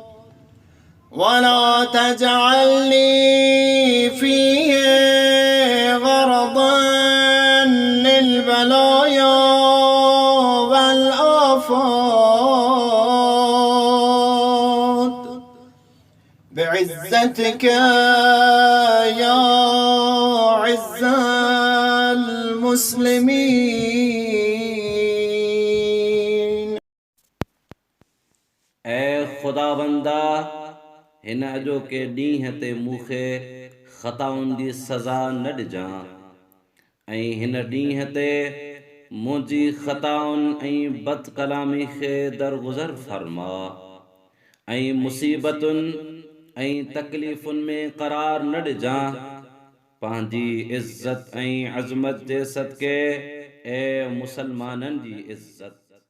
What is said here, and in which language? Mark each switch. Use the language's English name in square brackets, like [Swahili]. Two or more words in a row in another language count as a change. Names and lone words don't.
[Arabic] ولا تجعل لي فيه غرضا للبلايا والآفات بعزتك يا عز المسلمين. [Sindhi] اے خدا بندہ ہن اجو کے ڈींह تے موکھے خطاؤن دی سزا نہ ڈجاں ऐं हिन ॾींहं ते मुंहिंजी खताउनि ऐं बद कलामी खे दरगुज़र फरमा ऐं मुसीबतुनि ऐं तकलीफ़ुनि में क़रार न ॾिजां। पंहिंजी इज़्ज़त ऐं अज़मत जे सदके ए मुसलमाननि जी इज़्ज़त